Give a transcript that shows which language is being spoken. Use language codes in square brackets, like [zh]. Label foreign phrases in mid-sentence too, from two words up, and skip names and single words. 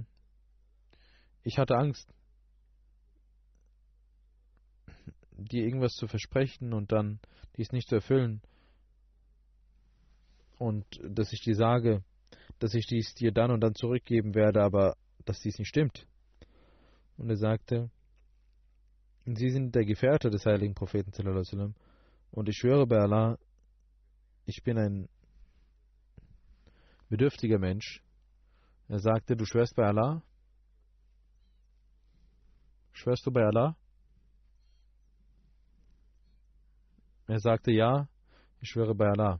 [de] Ich hatte Angst, dir irgendwas zu versprechen und dann dies nicht zu erfüllen. Und dass ich dir sage, dass ich dies dir dann und dann zurückgeben werde, aber dass dies nicht stimmt. Und er sagte: Sie sind der Gefährte des heiligen Propheten [ar] صلى الله عليه وسلم, [de] und ich schwöre bei Allah, ich bin ein bedürftiger Mensch. Er sagte: Du schwörst bei Allah? Schwörst du bei Allah? Er sagte: Ja, ich schwöre bei Allah.